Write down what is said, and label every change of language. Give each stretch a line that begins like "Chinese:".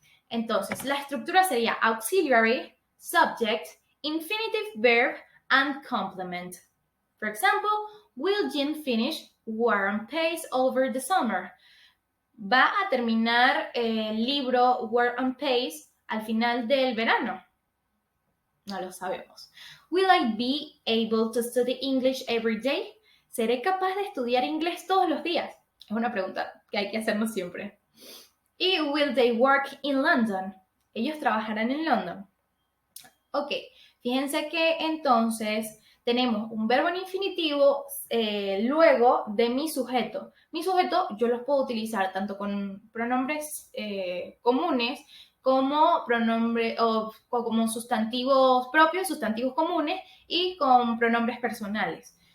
Spanish: Entonces, la estructura sería
English: auxiliary, subject, infinitive verb, and complement. For example, will Jean finish War and Peace over the summer?
Spanish: ¿Va a terminar el libro War and Peace al final del verano? No lo sabemos.
English: Will I be able to study English every day?
Spanish: ¿Seré capaz de estudiar inglés todos los días? Es una pregunta que hay que hacernos siempre.
English: Y will they work in London?
Spanish: Ellos trabajarán en London. Ok, fíjense que entonces tenemos un verbo en infinitivo luego de mi sujeto. Mi sujeto yo los puedo utilizar tanto con pronombres comunes como como sustantivos propios, sustantivos comunes y con pronombres personales.